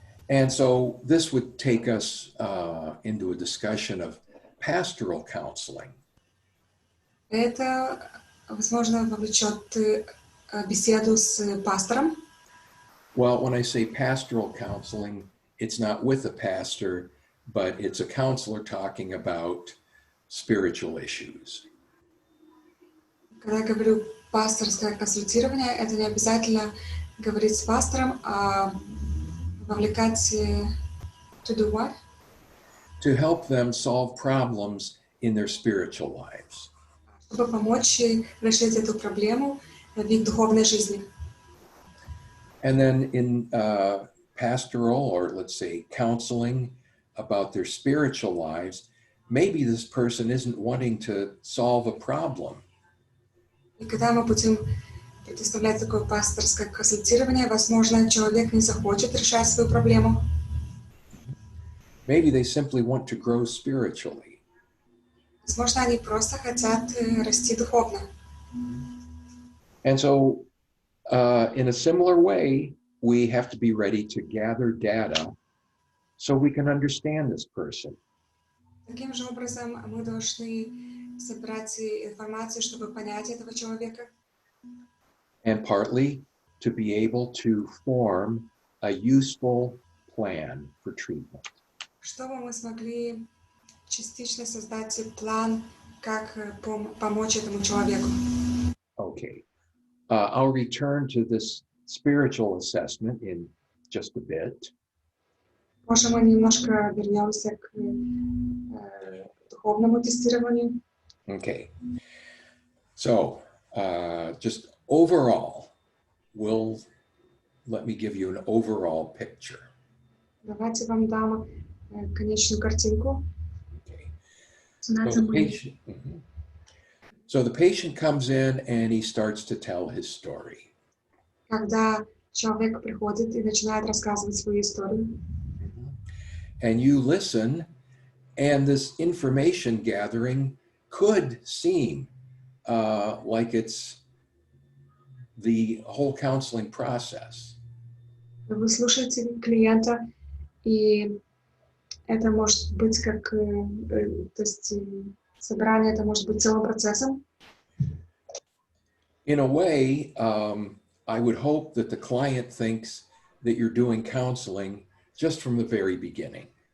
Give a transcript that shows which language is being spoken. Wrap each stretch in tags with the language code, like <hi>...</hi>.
<en>And so this would take us into a discussion of pastoral counseling.</en> <ru>Это, возможно, вовлечет беседу с пастором.</ru> <en>Well, when I say pastoral counseling, it's not with a pastor, but it's a counselor talking about spiritual issues.</en> <ru>Когда я говорю пасторское консультирование, это не обязательно говорить с пастором, а вовлекать</ru> <en>to do what? To help them solve problems in their spiritual lives.</en> <ru>Чтобы помочь решить эту проблему в их духовной жизни.</ru> <en>And then in pastoral, or let's say counseling about their spiritual lives, maybe this person isn't wanting to solve a problem.</en> <ru>И когда мы будем предоставлять такое пасторское консультирование, возможно, человек не захочет решать свою проблему.</ru> <en>Maybe they simply want to grow spiritually.</en> <ru>Возможно, они просто хотят расти духовно.</ru> <en>And so in a similar way, we have to be ready to gather data so we can understand this person.</en> <ru>Таким же образом, мы должны собрать информацию, чтобы понять этого человека.</ru> <en>And partly to be able to form a useful plan for treatment.</en> <ru>Чтобы мы смогли частично создать план, как помочь этому человеку.</ru> <en>Okay. I'll return to this spiritual assessment in just a bit.</en> <ru>Может, мы немножко вернемся к духовному тестированию.</ru> <en>Okay. So, just overall, let me give you an overall picture.</en> <ru>Давайте вам дам конечную картинку.</ru> <en>Okay. So So the patient, so the patient comes in and he starts to tell his story.</en> <ru>Когда человек приходит и начинает рассказывать свою историю,</ru> <en>And you listen, and this information gathering could seem like it's the whole counseling process.</en> <ru>вы слушаете клиента, и это может быть как, то есть собрание, это может быть целым процессом.</ru> <en>In a way, I would hope that the client thinks that you're doing counseling just from the very beginning.</en>